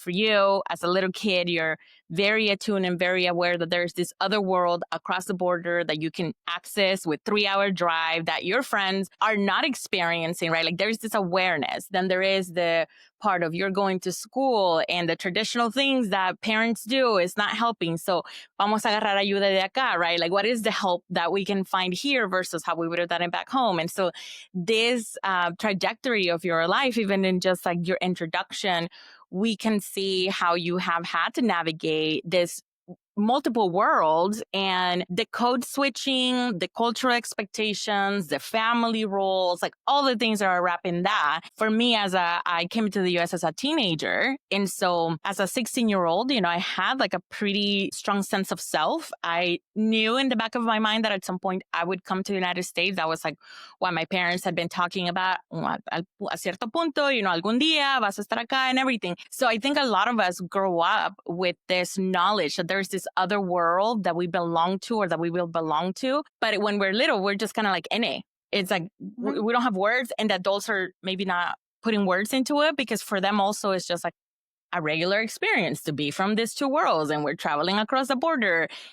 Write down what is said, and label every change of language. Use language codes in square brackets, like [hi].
[en] For you as a little kid, you're very attuned and very aware that there's this other world across the border that you can access with 3-hour drive that your friends are not experiencing, right? There's this awareness. Then there is the part of you're going to school and the traditional things that parents do is not helping. [es] So vamos a agarrar ayuda de acá, right? [en] What is the help that we can find here versus how we would have done it back home? And so this trajectory of your life, even in just your introduction, we can see how you have had to navigate this multiple worlds and the code switching, the cultural expectations, the family roles, all the things that are wrapped in that. For me, I came to the US as a teenager. And so as a 16-year-old, I had a pretty strong sense of self. I knew in the back of my mind that at some point I would come to the United States. That was what my parents had been talking about. [es] A cierto punto, algún día vas a estar acá [en] and everything. So I think a lot of us grow up with this knowledge that there's this other world that we belong to or that we will belong to. But when we're little, we're just kind of NA. It's we don't have words, and the adults are maybe not putting words into it because for them also it's just a regular experience to be from these two worlds and we're traveling across the border.